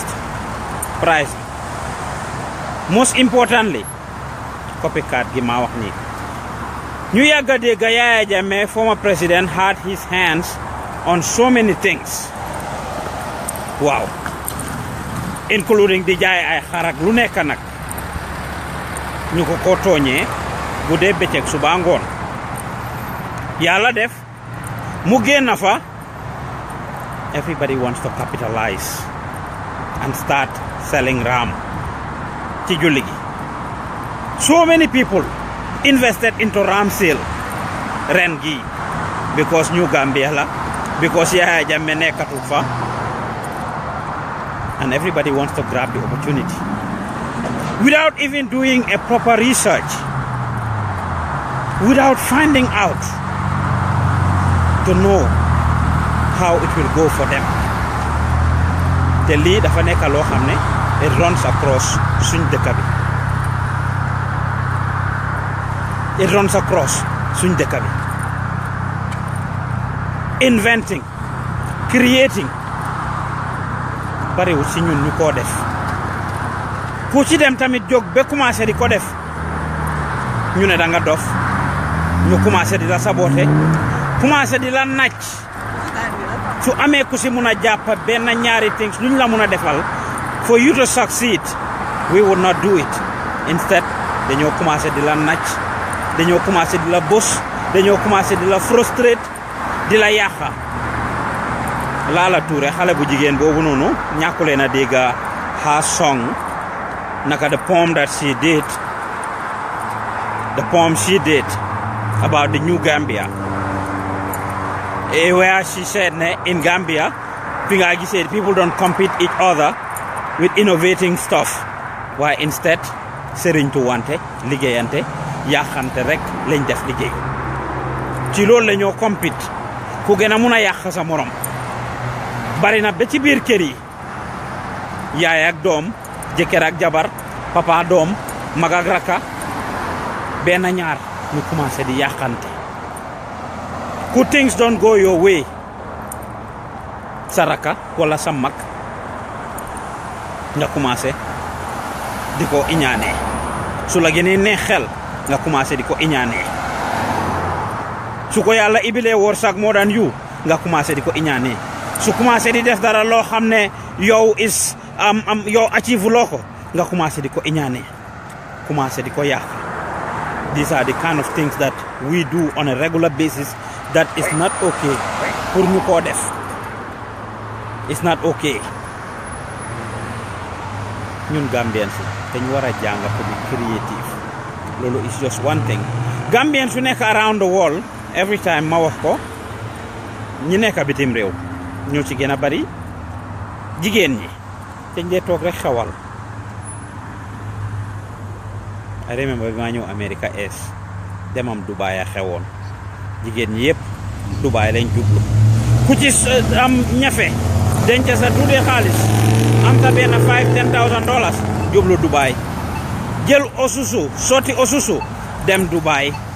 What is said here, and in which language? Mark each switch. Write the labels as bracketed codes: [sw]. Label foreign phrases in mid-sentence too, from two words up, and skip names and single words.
[en] price most importantly copycat [wo] gi maa wax nii ñu yàgg a dégg [en] Yaya Jammeh former president had his hands on so many things waaw [wo] including di jaay ay xarak lu nekk nag ñu ko tooñee bu dee bëccëg suba ngoon yàlla def mu génn fa [en] everybody wants to capitalize and start selling ram [wo] ci julli gi [en] so many people invested into ram sale [wo] ren gi because New Gambia la because Yaya Jammeh nekkatul fa [en] and everybody wants to grab the opportunity without even doing a proper research, without finding out to know how it will go for them. [wo] te lii dafa nekk loo xam ne [en] it runs across [wo] suñ dëkk bi [en] it runs across [wo] suñ dëkk bi [en] inventing creating [wo] bariwul si ñun ñu koo def ku ci dem tamit jóg ba commencé di ko def ñu ne da nga dof ñu commencé di la saboté commencé di la nacc su amee ku si mun a jàpp benn ñaari things luñ la mun a defal [en] for you to succeed we would not do it [wo] instead dañoo commencé di la nacc dañoo commencé di la bos dañoo commencé di la frustrate di la yàqa Lala Touré xale bu jigéen boobu noonu ñàkkulee na dégg [en] her song [wo] naka [en] the poem she did about the new Gambia where she said in Gambia people don't compete each other with innovating stuff why instead [wo] sëriñtu wante liggéeyante yàqante rek lañ def liggéey ci loolu la ñoo compete ku gën a mun a yàq sa morom bari na ba ci biir kër yi yaay ak doom jëkkër ak jabar papa doom mag ak raka benn ñaar ñu commencé di yàqante ku [en] things don't go your way [wo] sa raka wala sa mag nga commencé di ko iñaanee su la gënee neex xel nga commencé di ko iñaanee su ko yàlla ibilee wërsëg moo daan yu nga commencé di ko iñaanee su commencé di def dara loo xam ne yow yow achieve loo ko nga commencé di ko iñaane commencé di ko yàq [en] these are the kind of things that we do on a regular basis that is not okay [wo] pour ñu koo def [en] it's not okay [wo] ñun Gambians dañ war a jàng ko [en] be creative [wo] loolu [en] is just one thing [wo] Gambians su nekk [en] around the world [wo] every time ma wax ko ñi nekk bitim réew ñoo ci gën a bari jigéen ñi dañ dee toog rek xewal [en] I remember [wo] bi maa ñëw America demam Dubai a xewoon jigéen ñi yëpp Dubai lañ jublu ku ci am ñafe denc sa tuuti xaalis am ta benn $5,000-10,000 jublu Dubai jël osusu sotti osusu dem Dubai